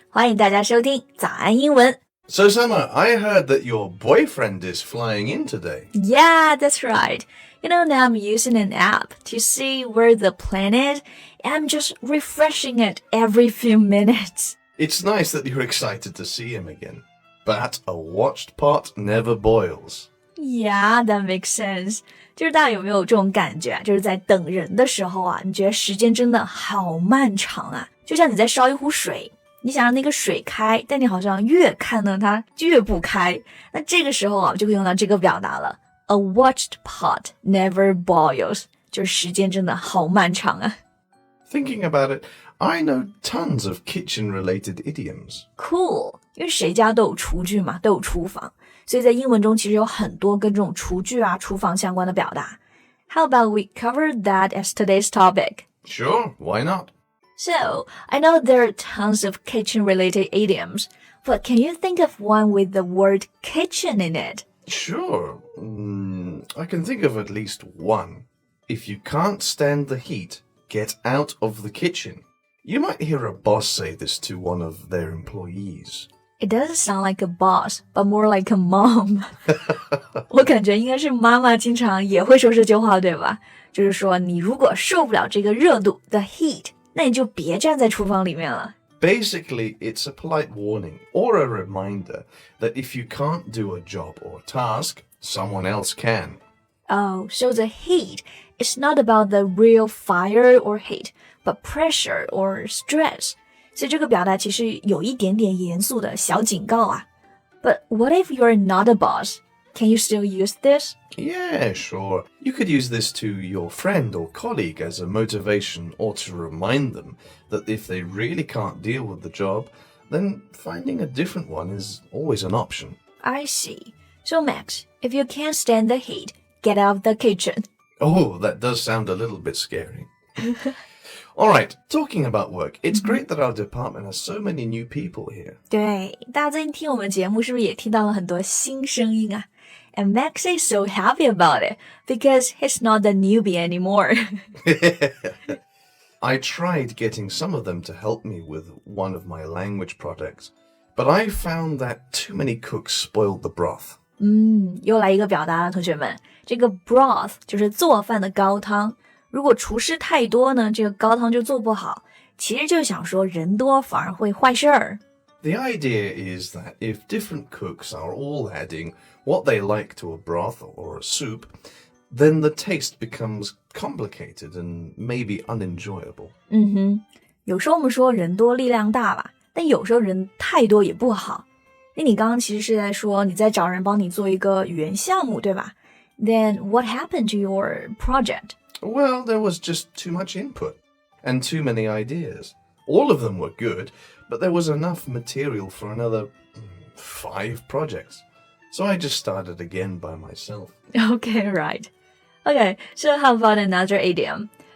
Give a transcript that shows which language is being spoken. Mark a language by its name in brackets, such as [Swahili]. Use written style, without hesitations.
[Chinese] 欢迎大家收听早安英文。 [English] So, Summer, I heard that your boyfriend is flying in today. Yeah, that's right. Now I'm using an app to see where the plane is, and I'm just refreshing it every few minutes. It's nice that you're excited to see him again. But a watched pot never boils. Yeah, that makes sense. [Chinese] 就是大家有没有这种感觉啊？就是在等人的时候啊，你觉得时间真的好漫长啊。就像你在烧一壶水，你想让那个水开，但你好像越看呢它越不开。那这个时候啊，就可以用到这个表达了。 [English] A watched pot never boils. [Chinese] 就是时间真的好漫长啊。 [English] Thinking about it, I know tons of kitchen-related idioms. Cool. [Chinese] 因为谁家都有厨具嘛，都有厨房。所以在英文中其实有很多跟这种厨具啊、厨房相关的表达。 [English] How about we cover that as today's topic? Sure, why not? So, I know there are tons of kitchen-related idioms, but can you think of one with the word kitchen in it? Sure. I can think of at least one. If you can't stand the heat, get out of the kitchen. You might hear a boss say this to one of their employees.It doesn't sound like a boss, but more like a mom. [Chinese] 我感觉应该是妈妈经常也会说这句话，对吧？就是说你如果受不了这个热度 [English] the heat, [Chinese] 那你就别站在厨房里面了。 [English] Basically, it's a polite warning or a reminder that if you can't do a job or task, someone else can. Oh, so the heat is not about the real fire or heat, but pressure or stress. [Chinese] 所以这个表达其实有一点点严肃的小警告啊。 [English] But what if you're not a boss? Can you still use this? Yeah, sure. You could use this to your friend or colleague as a motivation or to remind them that if they really can't deal with the job, then finding a different one is always an option. I see. So Max, if you can't stand the heat, get out of the kitchen. Oh, that does sound a little bit scary. All right, talking about work, it's great that our department has so many new people here. [Chinese] 对，大家最近听我们节目是不是也听到了很多新声音啊？ [English] And Max is so happy about it because he's not the newbie anymore. I tried getting some of them to help me with one of my language projects, but I found that too many cooks spoiled the broth. [Chinese] 又来一个表达了，同学们，这个 broth 就是做饭的高汤。如果厨师太多呢，这个高汤就做不好。其实就想说人多反而会坏事儿。 [English] The idea is that if different cooks are all adding what they like to a broth or a soup, then the taste becomes complicated and maybe unenjoyable. [Chinese] 有时候我们说人多力量大吧，但有时候人太多也不好。那你刚刚其实是在说你在找人帮你做一个语言项目，对吧？ [English] Then what happened to your project?Well, there was just too much input and too many ideas. All of them were good, but there was enough material for another 5 projects. So I just started again by myself. Okay, right. Okay, so how about another idiom?